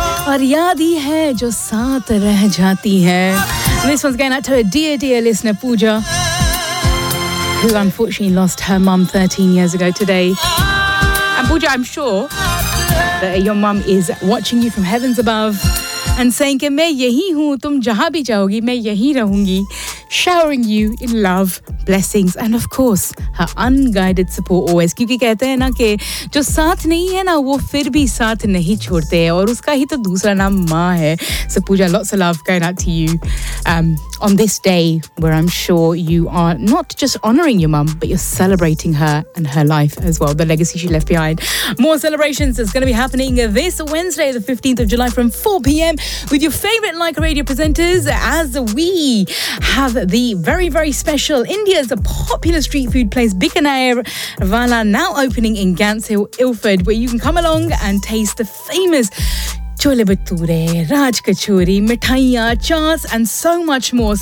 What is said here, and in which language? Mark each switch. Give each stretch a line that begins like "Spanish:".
Hindi: और याद ही है जो साथ रह जाती है.
English: This one's going out to a dear, dear listener, Pooja, who unfortunately lost her mum 13 years ago today. And Pooja, I'm sure that your mum is watching you from heavens above and saying
Hindi: कि मैं यही हूँ, तुम जहाँ भी जाओगी मैं यही रहूँगी,
English: showering you in love, blessings, and of course her unguided support always.
Hindi: क्योंकि कहते हैं ना कि जो साथ नहीं है ना वो फिर भी साथ नहीं छोड़ते हैं, और उसका ही तो दूसरा नाम माँ है.
English: So Pooja, lots of love going out to you on this day where I'm sure you are not just honouring your mum, but you're celebrating her and her life as well, the legacy she left behind. More celebrations is going to be happening this Wednesday, the 15th of July from 4 p.m. with your favourite Like Radio presenters, as we have the very, very special India's popular street food place Bikaner Vala now opening in Gants Hill, Ilford, where you can come along and taste the famous Chole Bature, Raj Kachori, Mithaiya, Chaas, and so much more.